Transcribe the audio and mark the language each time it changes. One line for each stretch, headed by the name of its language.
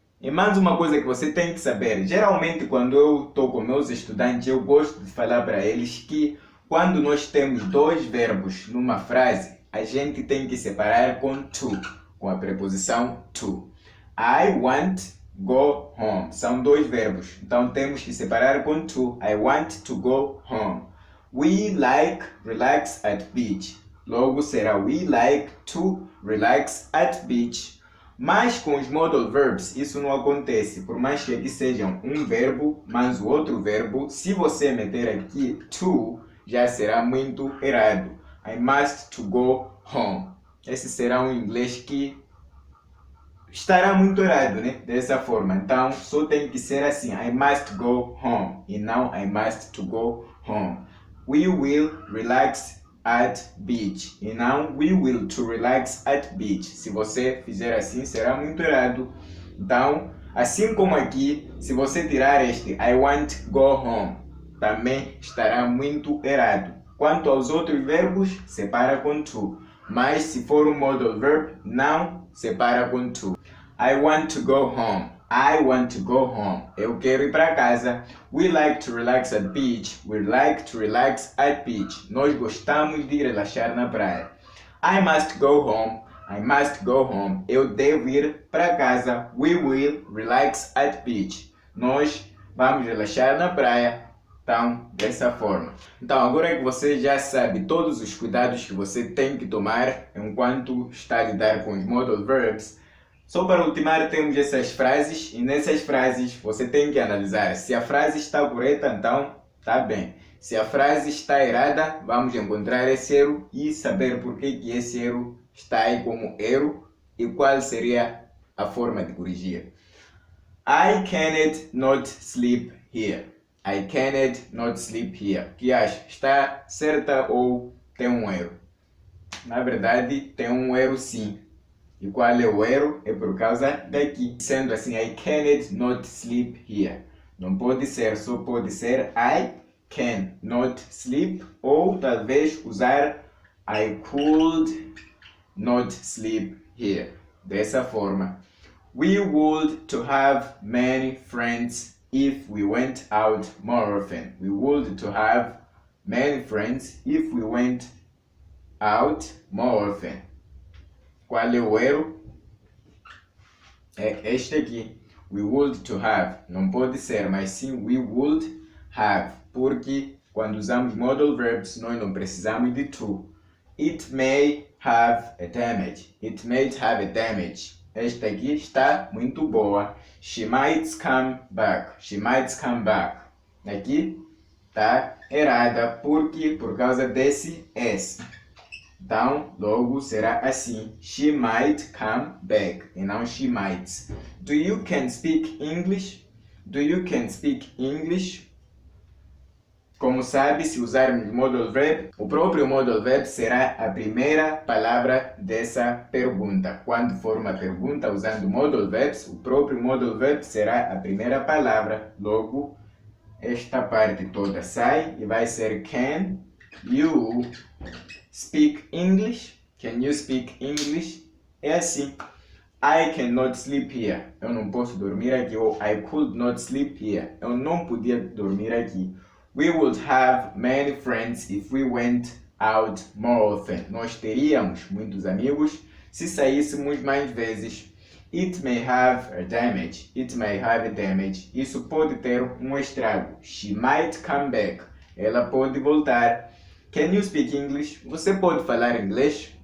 Portuguese: E mais uma coisa que você tem que saber, geralmente quando eu estou com meus estudantes, eu gosto de falar para eles que quando nós temos dois verbos numa frase, a gente tem que separar com to, com a preposição to.
English: I want go home.
Portuguese: São dois verbos, então temos que separar com to.
English: I want to go home. We like relax at beach.
Portuguese: Logo será
English: we like to relax at beach.
Portuguese: Mas com os modal verbs isso não acontece, por mais que aqui sejam um verbo, mas o outro verbo, se você meter aqui to, já será muito errado.
English: I must to go home.
Portuguese: Esse será um inglês que estará muito errado, né? Dessa forma. Então, só tem que ser assim.
English: I must go home.
Portuguese: E não
English: I must to go home. We will relax at beach.
Portuguese: E não
English: we will to relax at beach.
Portuguese: Se você fizer assim, será muito errado. Então, assim como aqui, se você tirar este
English: I want to go home,
Portuguese: também estará muito errado. Quanto aos outros verbos, separa com to. Mas se for um modal verb, não separa com to.
English: I want to go home. I want to go home.
Portuguese: Eu quero ir para casa.
English: We like to relax at beach. We like to relax at beach.
Portuguese: Nós gostamos de relaxar na praia.
English: I must go home. I must go home.
Portuguese: Eu devo ir para casa.
English: We will relax at beach.
Portuguese: Nós vamos relaxar na praia. Então, dessa forma. Então, agora que você já sabe todos os cuidados que você tem que tomar enquanto está a lidar com os modal verbs, só para ultimar temos essas frases e nessas frases você tem que analisar se a frase está correta, então está bem. Se a frase está errada, vamos encontrar esse erro e saber por que esse erro está aí como erro e qual seria a forma de corrigir.
English: I cannot not sleep here. I cannot not sleep here.
Portuguese: Que acha? Está certa ou tem um erro? Na verdade, tem um erro sim. E qual é o erro? É por causa daqui. Sendo assim,
English: I cannot not sleep here.
Portuguese: Não pode ser, só pode ser
English: I can not sleep.
Portuguese: Ou talvez usar
English: I could not sleep here.
Portuguese: Dessa forma.
English: We would to have many friends if we went out more often. We would to have many friends if we went out more often.
Portuguese: Qual é o erro? É este aqui.
English: We would to have.
Portuguese: Não pode ser, mas sim
English: we would have.
Portuguese: Porque quando usamos modal verbs, nós não precisamos de to.
English: It may have a damage. It may have a damage.
Portuguese: Esta aqui está muito boa.
English: She might come back. She might come back.
Portuguese: Aqui está errada. Porque por causa desse S. Então, logo será assim.
English: She might come back.
Portuguese: E não
English: she might. Do you can speak English? Do you can speak English?
Portuguese: Como sabe, se usarmos modal verb, o próprio modal verb será a primeira palavra dessa pergunta. Quando for uma pergunta usando modal verbs, o próprio modal verb será a primeira palavra. Logo, esta parte toda sai e vai ser
English: can you speak English? Can you speak English?
Portuguese: É assim.
English: I cannot sleep here.
Portuguese: Eu não posso dormir aqui.
English: Ou I could not sleep here.
Portuguese: Eu não podia dormir aqui.
English: We would have many friends if we went out more often.
Portuguese: Nós teríamos muitos amigos se saíssemos mais vezes.
English: It may have a damage. It may have a damage.
Portuguese: Isso pode ter um estrago.
English: She might come back.
Portuguese: Ela pode voltar.
English: Can you speak English?
Portuguese: Você pode falar inglês?